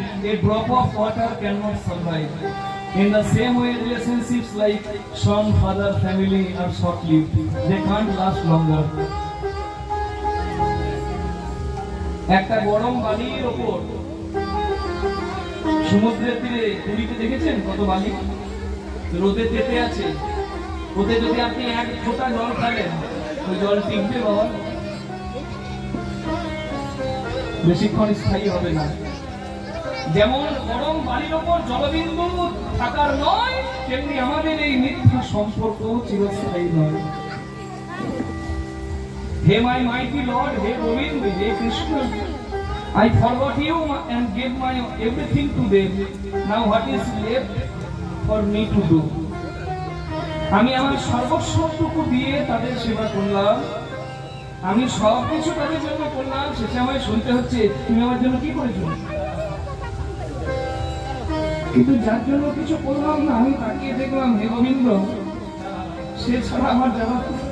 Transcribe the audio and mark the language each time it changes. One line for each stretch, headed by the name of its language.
English: A drop of water cannot survive. In the same way, relationships like son, father, family are short-lived. They can't last longer.
Bangla: একটা গরম বালির ওপর সমুদ্রের তীরে পুরীতে দেখেছেন কত বালি রোদে তেতে আছে, ওতে যদি আপনি এক ফোঁটা জল খাবেন ওই জল টিকবে বাবা, বেশিক্ষণ স্থায়ী হবে না। যেমন গরম বালির ওপর জলবিন্দু থাকার নয়, তেমনি আমাদের এই মিথ্যা সম্পর্ক চিরস্থায়ী নয়।
English: Hey my mighty Lord, hey Govind, hey Krishna, I forgot you and gave my everything to them. Now what is left for me to do?
Bangla: আমি আমার সর্বস্বটুকু দিয়ে তাদের সেবা করলাম, আমি সবকিছু তাদের জন্য করলাম, শেষে আমায় শুনতে হচ্ছে তুমি আমার জন্য কি করেছো? কিন্তু যার জন্য কিছু করলাম না, আমি তাকিয়ে দেখলাম হে গোবিন্দ, সে ছাড়া আমার যাওয়ার